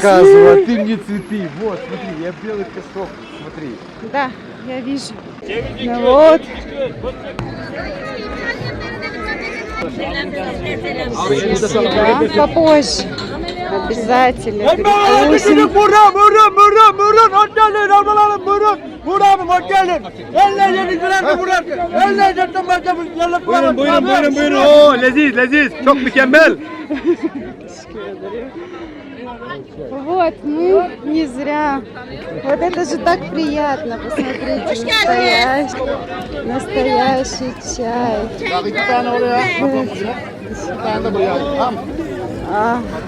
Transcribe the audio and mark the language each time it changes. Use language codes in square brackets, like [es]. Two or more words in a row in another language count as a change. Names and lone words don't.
[ru] показываю, а ты мне цветы. Вот, смотри, я белый косок, смотри. Да, я вижу. Ну вот. Да, попозже. Обязательно перекусим. [tr] Buyurun. Oo, leziz. Çok mükemmel. [ru] Вот, мы не зря. Вот это же так приятно, посмотрите, настоящий чай. А.